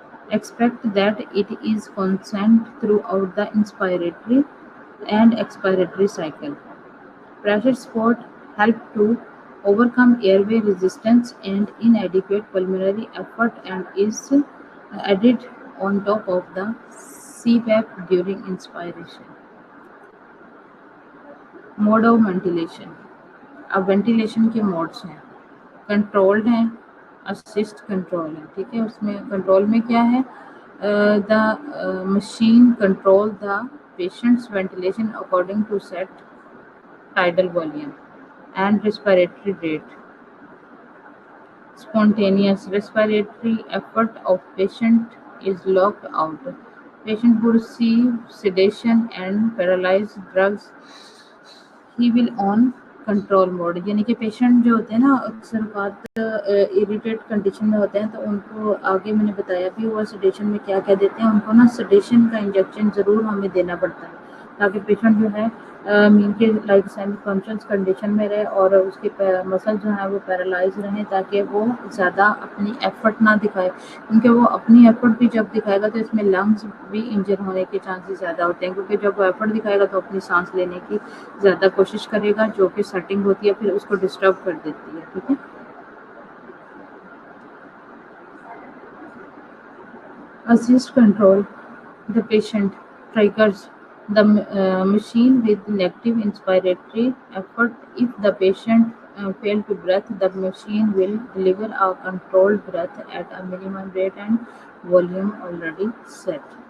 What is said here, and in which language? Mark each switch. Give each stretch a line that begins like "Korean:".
English: Expect that it is constant throughout the inspiratory and expiratory cycle. Pressure support help to overcome airway resistance and inadequate pulmonary effort and is added on top of the CPAP during inspiration. Mode of ventilation.
Hindi: अब ventilation के modes हैं, controlled हैं, assist control है, ठीक है? उसमें control में क्या है?
English: The machine control the patient's ventilation according to set tidal volume and respiratory rate. Spontaneous respiratory effort of patient is locked out. Patient who receive sedation and paralyzed drugs, he will on control mode.
Hindi: यानी कि patient जो होते हैं ना, अक्सर बात irritate condition में होते हैं, तो उनको आगे मैंने बताया भी हुआ सेडेशन में क्या क्या देते हैं। उनको ना सेडेशन का इंजेक्शन ज़रूर हमें देना पड़ता है ताकि पेशेंट जो है मीन के लाइक सेमी कॉन्शियस कंडीशन में रहे और उसके मसल जो है वो पैरालाइज रहें, ताकि वो ज़्यादा अपनी एफर्ट ना दिखाए, क्योंकि वो अपनी एफर्ट भी जब दिखाएगा तो इसमें लंग्स भी इंजर होने के चांसेस ज़्यादा होते हैं, क्योंकि जब वो एफर्ट दिखाएगा तो अपनी सांस लेने की ज़्यादा कोशिश करेगा, जो कि सेटिंग होती है फिर उसको डिस्टर्ब कर देती है, ठीक है?
English: Assist control the patient triggers the machine with negative inspiratory effort. If the patient fail to breathe, the machine will deliver a controlled breath at a minimum rate and volume already set.